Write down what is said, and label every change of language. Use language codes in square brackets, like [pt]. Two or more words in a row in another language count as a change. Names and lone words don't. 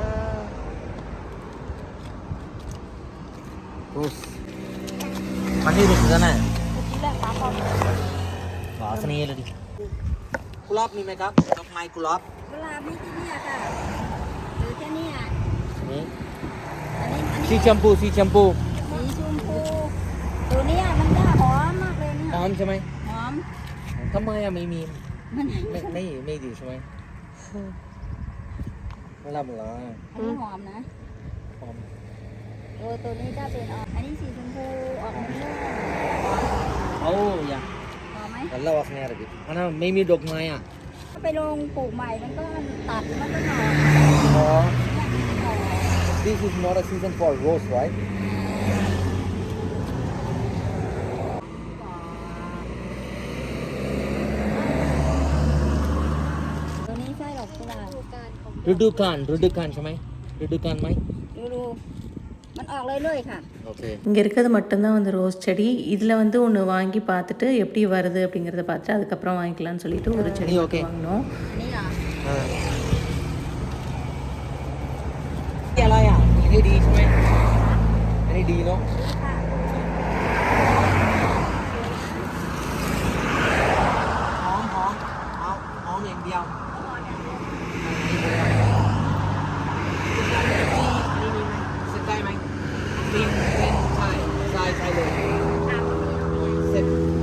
[ta] ரோஸ் பன்னீர் ரோஸ் தானே, வாசனையே இல்லடி. [th] குலாப் มีไหมครับดอกไม้กุหลาบ มีที่นี่ค่ะหรือแค่นี้ นี่สีชมพู ตัวนี้มันจะหอมมากเลย หอมใช่ไหม หอม ทำไมไม่มีไม่ดีใช่ไหมไม่รับหรอ อันนี้หอมนะ หอม ตัวนี้จะเป็นอันนี้สีชมพูออกม่วง โอ้ย หอมไหม แล้วว่าไงอะไรดิอันนั้นไม่มีดอกไม้อ่ะ ถ้าไปลงปลูกใหม่มันก็ตัดมันก็หน่อ [en] อ๋อ this is not a season for rose, right? [th] ตัวนี้ไส้ดอกกุหลาบ Rudukan ใช่ไหม Rudukan ไหม ดูมันออกเลยเลยค่ะ [en] Okay. [ta] இங்கே இருக்கிறது மட்டும்தான் வந்து ரோஸ் செடி இதில் வந்து ஒன்று வாங்கி பார்த்துட்டு எப்படி வருது அப்படிங்கிறத பார்த்துட்டு அதுக்கப்புறம் வாங்கிக்கலாம்னு சொல்லிட்டு ஒரு செடி ஓகே வாங்கினோம். [th] อันนี้เหรอ อะไรอ่ะอันนี้ดีใช่ไหมอันนี้ดีเนาะ หอมอย่างเดียวเซ็ตได้ไหมฟินใช่เลยเซ็ต